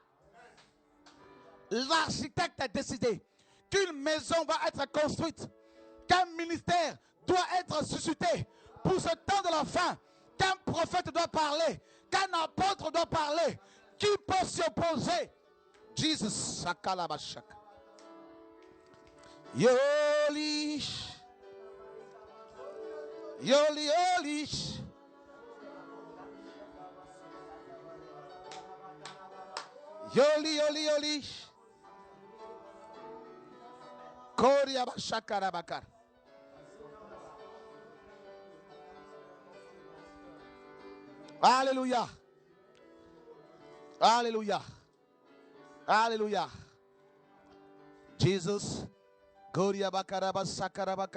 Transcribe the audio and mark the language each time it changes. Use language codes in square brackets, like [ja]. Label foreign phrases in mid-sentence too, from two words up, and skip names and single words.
[fr] L'architecte a décidé qu'une maison va être construite, qu'un ministère doit être suscité pour ce temps de la fin, qu'un prophète doit parler, qu'un apôtre doit parler. Qui peut s'y opposer? Jesus, sakalabashak. Yolish. Yoli, yolish. Yoli, yoli, yolish. Koriabashakarabakar. Alléluia. Alléluia. Alléluia. Jesus. Koriabakarabashakarabakar.